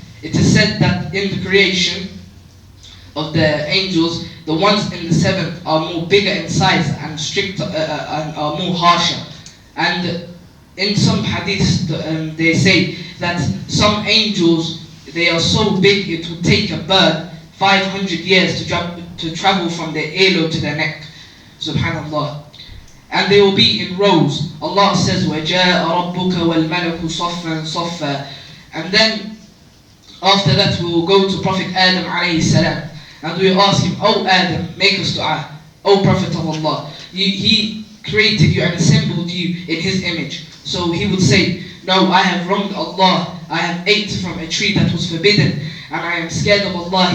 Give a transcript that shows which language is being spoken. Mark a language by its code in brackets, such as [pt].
[en] It is said that in the creation of the angels, the ones in the seventh are more bigger in size and stricter and are more harsher. And in some hadiths, they say that some angels, they are so big it would take a bird 500 years to travel from their earlobe to their neck. Subhanallah. And they will be in rows. [ar] Allah says, وَجَاءَ رَبُّكَ وَالْمَلَكُ صَفًّا صَفًّا. [en] And then after that we will go to Prophet Adam alayhi salam, and we will ask him, "Oh Adam, make us dua. Oh Prophet of Allah, he created you and assembled you in his image." So he would say, "No, I have wronged Allah. I have ate from a tree that was forbidden, and I am scared of Allah.